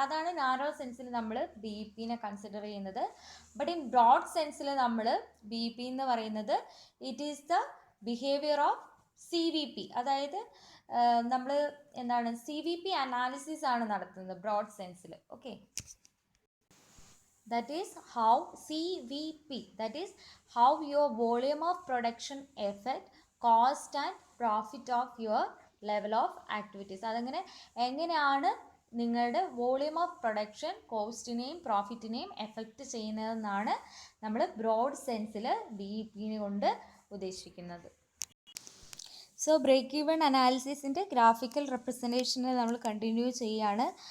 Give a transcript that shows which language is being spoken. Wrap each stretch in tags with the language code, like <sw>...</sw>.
<ml>അതാണ് നാരോ സെൻസിൽ നമ്മൾ BEPനെ കൺസിഡർ ചെയ്യുന്നത്.</ml> <en>but in broad സെൻസിൽ</en> <ml>നമ്മൾ BEP എന്ന് പറയുന്നത്</ml> <en>it is the behaviour of CVP, അതായത്</en> <ml>നമ്മൾ എന്താണ് CVP അനാലിസിസ് ആണ് നടത്തുന്നത് broad സെൻസിൽ.</ml> <en>Okay, that is how CVP, that is how your volume of production affect cost and profit of your level of activities.</en> <ml>അതങ്ങനെ എങ്ങനെയാണ് നിങ്ങളുടെ വോളിയം ഓഫ് പ്രൊഡക്ഷൻ കോസ്റ്റിനെയും പ്രോഫിറ്റിനെയും എഫക്റ്റ് ചെയ്യുന്നതെന്നാണ് നമ്മൾ broad സെൻസിൽ BEP കൊണ്ട് ഉദ്ദേശിക്കുന്നത്. സോ ബ്രേക്ക് ഈവൺ അനാലിസിസിൻ്റെ ഗ്രാഫിക്കൽ റെപ്രസെൻറ്റേഷനിൽ നമ്മൾ continue ചെയ്യുകയാണ്.</ml>